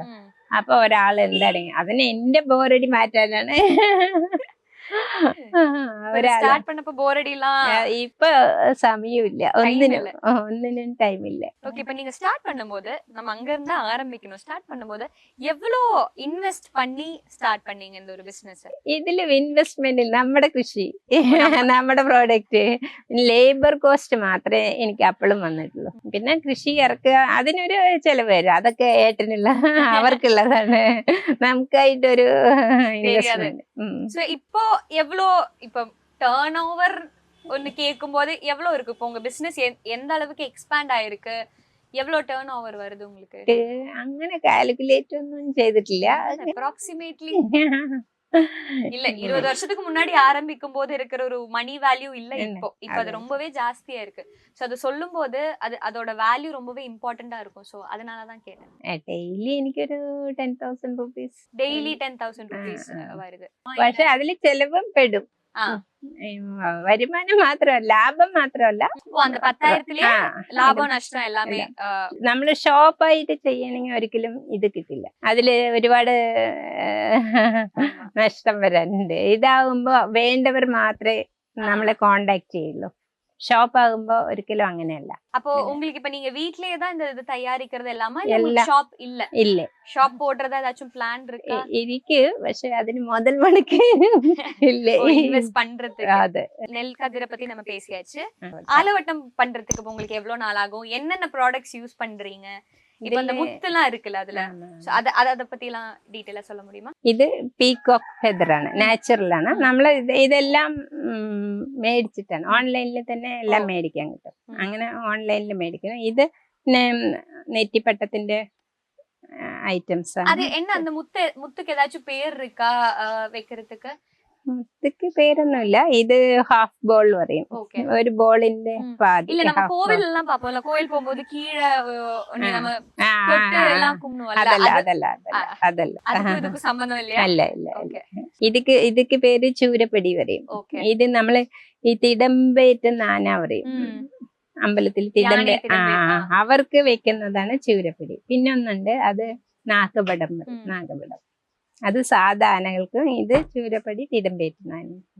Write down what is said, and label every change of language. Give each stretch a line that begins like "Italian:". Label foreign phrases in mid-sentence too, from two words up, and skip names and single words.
Malayalam: അപ്പൊ ഒരാൾ എന്താണ് അതിന് എന്റെ ബോറടി മാറ്റാനാണ്.
Tamil: ஸ்டார்ட் பண்ணப்ப போர் அடிலாம்
Malayalam: ഇപ്പൊ സമയമില്ല, ഒന്നിനും ടൈമില്ല.
Tamil: ஓகே, இப்ப நீங்க ஸ்டார்ட் பண்ணும்போது நம்ம அங்க இருந்து ஆரம்பிக்கணும். ஸ்டார்ட் பண்ணும்போது எவ்வளவு இன்வெஸ்ட் பண்ணி ஸ்டார்ட் பண்ணீங்க இந்த ஒரு பிசினஸ்?
Malayalam: ഇതില് ഇൻവെസ്റ്റ്മെന്റ് നമ്മുടെ കൃഷി, നമ്മുടെ പ്രോഡക്റ്റ്,
English: labour cost
Malayalam: മാത്രമേ എനിക്ക് അപ്പോഴും വന്നിട്ടുള്ളൂ. പിന്നെ കൃഷി ഇറക്കുക, അതിനൊരു ചെലവ് വരും, അതൊക്കെ ഏട്ടനുള്ള അവർക്കുള്ളതാണ്, നമുക്കായിട്ടൊരു ഇൻവെസ്റ്റ്മെന്റ്.
Tamil: இப்போ எவ்வளோ இப்ப
English: turn over
Tamil: ஒன்னு கேட்கும் போது எவ்வளவு இருக்கு? இப்போ உங்க பிசினஸ் எந்த அளவுக்கு எக்ஸ்பாண்ட் ஆயிருக்கு? எவ்வளவு
English: turn over
Tamil: வருது உங்களுக்கு?
Malayalam: അങ്ങനെ കാൽക്കുലേറ്റ് ഒന്നും ചെയ്തിട്ടില്ല.
Tamil: அப்ராக்சிமேட்லி இல்ல 20 வருஷத்துக்கு முன்னாடி ஆரம்பிக்கும் போது இருக்கிற ஒரு
English: money value
Tamil: இல்ல இப்போ அது ரொம்பவே ஜாஸ்தியா இருக்கு. சோ அது சொல்லும் போது அதோட வேல்யூ ரொம்பவே இம்பார்ட்டண்டா இருக்கும். சோ அதனால தான் கேட்டேன்.
Malayalam: ഡെയിലി എനിക്കൊരു 10,000 റുപ്പീസ്, ഡെയിലി 10,000 റുപ്പീസ് വരുது. പക്ഷെ അതിൽ ചെലവും പെടും. വരുമാനം മാത്രമല്ല, ലാഭം മാത്രമല്ല. அந்த 10,000 ലാഭം നഷ്ടം എല്ലാമേ. നമ്മള് ഷോപ്പായിട്ട് ചെയ്യണമെങ്കിൽ ഒരിക്കലും ഇത് കിട്ടില്ല, അതില് ഒരുപാട് നഷ്ടം വരാനുണ്ട്. ഇതാവുമ്പോ വേണ്ടവർ മാത്രമേ നമ്മളെ കോണ്ടാക്ട് ചെയ്യുള്ളൂ. ഷോപ്പ് ആകുമ്പോ ஒരിക്കലും അങ്ങനെയല്ല.
Tamil: அப்போ உங்களுக்கு இப்ப நீங்க வீட்லயே தான் இந்த இது தயாரிக்கிறது எல்லாமா இல்ல எல்லாம். ஷாப் இல்ல
Malayalam: ഇല്ല
Tamil: ஷாப் போடுறதா ஏதாச்சும் பிளான் இருக்கா
Malayalam: ഇരിക്ക്, പക്ഷെ അതിന് മുതൽ മുടക്ക് ഇല്ലേ.
Tamil: இன்வெஸ்ட் பண்றதுக்கு?
Malayalam: അതെ.
Tamil: நெல் கதிரை பத்தி நம்ம பேசியாச்சு. ஆலவட்டம் பண்றதுக்கு இப்ப உங்களுக்கு எவ்வளவு நாள் ஆகும்? என்னென்ன ப்ராடக்ட்ஸ் யூஸ் பண்றீங்க? இப்ப அந்த முத்துலாம் இருக்குல்ல அதுல, So அத பத்தி எல்லாம் டீடைலா சொல்ல முடியுமா?
Malayalam: ഇത്
English: peacock feather
Malayalam: ആണ്, നാച്ചുറൽ ആണ്. നമ്മൾ ഇതെല്ലാം മേടിച്ചിട്ടാണ്, ഓൺലൈനിൽ തന്നെ എല്ലാം മേടിക്കാൻ കിട്ടും. അങ്ങനെ ഓൺലൈനിൽ മേടിക്കണം. ഇത് നെറ്റിപ്പട്ടത്തിന്റെ ഐറ്റംസ് ആണ്.
Tamil: அது என்ன அந்த முத்துக்கு ஏதாச்சும் பேர் இருக்கா வைக்கிறதுக்கு?
Malayalam: മുത്തുക്ക് പേരൊന്നുമില്ല. ഇത്
English: half ball
Malayalam: പറയും.
Tamil: ஓகே.
Malayalam: ഒരു ബോളിന്റെ പാതി.
Tamil: இல்ல நம்ம
English: half ball.
Tamil: கோவில் எல்லாம் பாப்போம்ல, கோயில் போகும்போது கீழே நம்ம ആ, தொட்டு ആ, எல்லாம் ആ. கும்பிடுவோம்ல,
Malayalam: അതല്ല
Tamil: அது-
Malayalam: അതല്ല അതല്ല അതല്ല.
Tamil: அதுக்கும் இதுக்கும் சம்பந்தம் இல்லையா?
Malayalam: അല്ല ഇല്ല.
Tamil: ஓகே
Malayalam: ഇതിക്ക് പേര് ചൂരപ്പടി പറയും.
Tamil: ஓகே.
Malayalam: ഇത് നമ്മള് ഈ തിടമ്പേറ്റുന്ന ആന പറയും. അമ്പലത്തിൽ തിടമ്പ, യാനെ തിടമ്പ, ആ. അവർക്ക് വെക്കുന്നതാണ് ചൂരപ്പടി. പിന്നെ ഒന്നുണ്ട്, അത് നാഗപടം പറയും. ഉം. നാഗപടം അത് സാധാ ആനകൾക്കും, ഇത് ചൂരപ്പടി തിടമ്പേറ്റുന്ന ആനകൾക്കും.